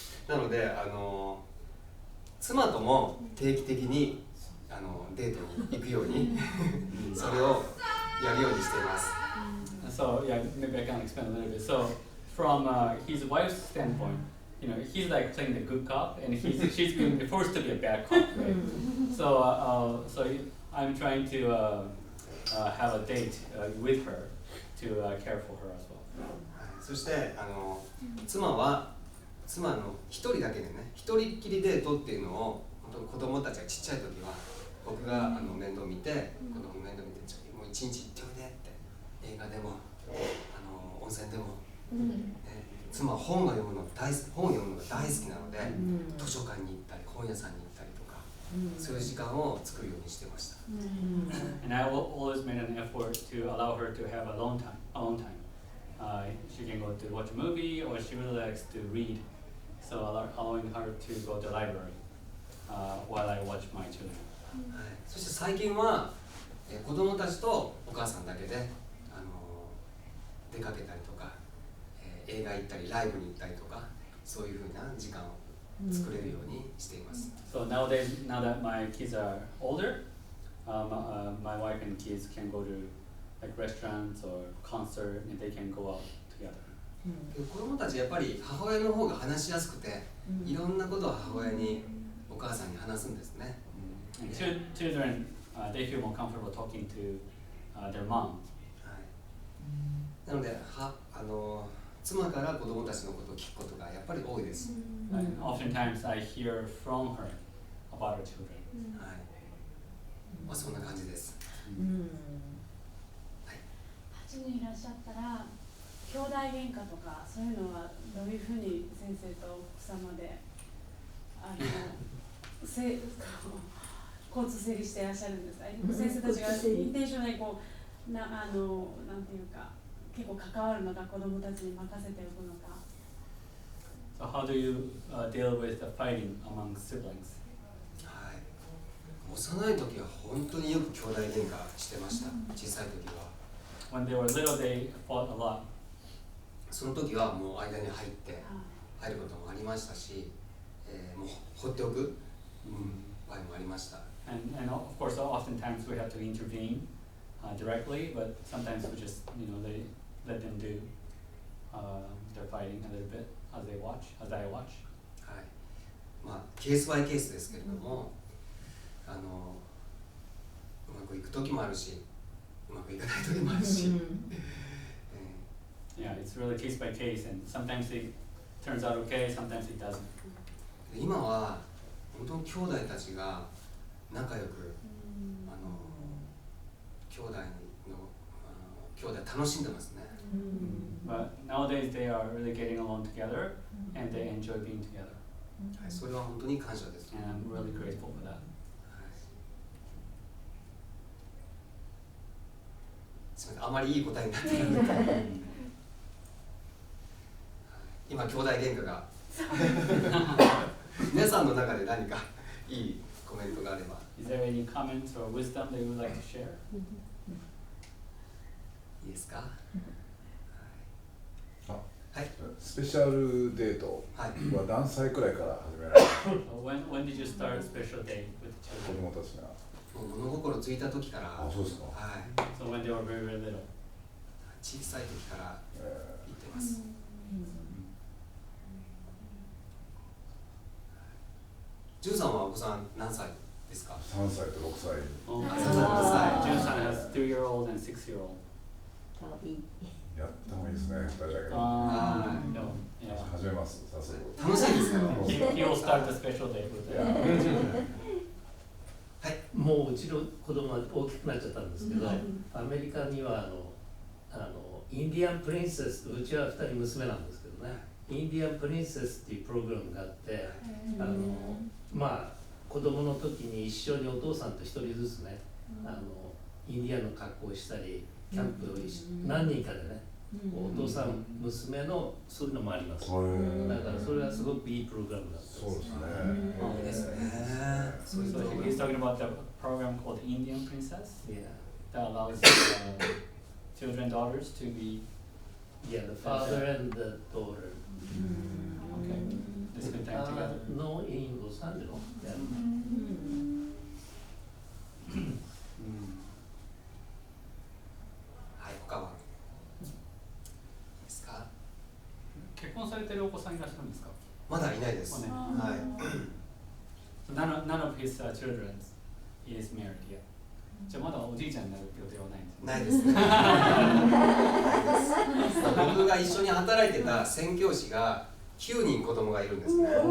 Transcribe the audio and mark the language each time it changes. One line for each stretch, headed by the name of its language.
Japanese: なので妻とも定期的にデートに行くようにそれをやるようにしています。
English: So yeah, maybe I can explain a little bit. So from his wife's standpoint, you know, he's like playing the good cop, and she's being forced to be a bad cop, right? So I'm trying to have a date with her to care for her as well.
Japanese: そして妻の一人だけでね、一人っきりデートっていうのを本当に子供たちがちっちゃい時は僕が面倒見て、子供の面倒見てもう一日行っておいでって映画でも温泉でも、妻は本を読むのが大好きなので、図書館に行ったり本屋さんに行ったりとか、そういう時間を作るようにしてました。
English: And I always made an effort to allow her to have alone time. She can go to watch a movie, or she really likes to read. So allowing her to go to the library while I watch my children.
Japanese: そして最近は子供たちとお母さんだけで出かけたりとか、映画行ったりライブに行ったりとか、そういうふうな時間を作れるようにしています。
English: So nowadays, now that my kids are older, my wife and kids can go to like restaurants or concert, and they can go out together.
Japanese: 子供たちやっぱり母親の方が話しやすくて、いろんなことを母親にお母さんに話すんですね。
English: And children, they feel more comfortable talking to their mom.
Japanese: なので妻から子供たちのことを聞くことがやっぱり多いです。
English: And oftentimes I hear from her about her children.
Japanese: そんな感じです。 8人いらっしゃったら兄弟喧嘩とかそういうのはどういうふうに先生と奥様で交通整理していらっしゃるんですか？先生たちがインテンショナルになんていうか結構関わるのか、子供たちに任せておくのか。
English: So how do you deal with the fighting among siblings?
Japanese: 幼い時は本当によく兄弟喧嘩してました。小さい時は。
English: When they were little, they fought a lot.
Japanese: その時はもう間に入ることもありましたし、もう放っておく場合もありました。
English: And of course, oftentimes we have to intervene directly, but sometimes we just, let them do their fighting a little bit as I watch.
Japanese: ケースバイケースですけれども、うまくいく時もあるし、うまくいかない時もあるし。
English: Yeah, it's really case by case, and sometimes it turns out okay, sometimes it doesn't.
Japanese: 今は本当に兄弟たちが仲良く、兄弟楽しんでますね。
English: But nowadays they are really getting along together, and they enjoy being together.
Japanese: それは本当に感謝です。
English: And I'm really grateful for that.
Japanese: すみません、あまりいい答えになってない今兄弟喧嘩が皆さんの中で何かいいコメントがあれば。
English: Is there any comments or wisdom that you would like to share?
Japanese: いいですか？スペシャルデートは何歳くらいから始められた？
English: When did you start a special date with the
Japanese: 子
English: children?
Japanese: 供たちが。物心ついた時から。あ、そうですか。 So when they were very, very little. 小さい時から言ってます。ジュンさんはお子さん何歳ですか？3歳と6歳。
English: Jun-san has 2-year-old and 6-year-old.
Japanese: やった方がいいですね、2人だけで。始めます、早速。楽しいですよ。
English: He will start the special date with them.
Japanese: もううちの子供は大きくなっちゃったんですけど、アメリカにはインディアンプリンセス、うちは2人娘なんですけどね、インディアンプリンセスっていうプログラムがあって、子供の時に一緒にお父さんと1人ずつね、インディアンの格好をしたり、キャンプを何人かでね、お父さん、娘のそういうのもあります。だからそれはすごくいいプログラムだった。そうですね。いいですね。
English: So he's talking about the program called Indian Princess. Yeah. That allows children, daughters to be. Yeah, the father and the daughter. Okay. They spend time together. No, in Los Angeles. Yeah.
Japanese: はい、他はいいですか？婚されてるお子さんいらっしゃるんですか？まだいないです。ね、はい。
English: None of his children is married yet.
Japanese: じゃあまだおじいちゃんになる予定はないんですね。ないですね。僕が一緒に働いてた宣教師が9人子供がいるんですね。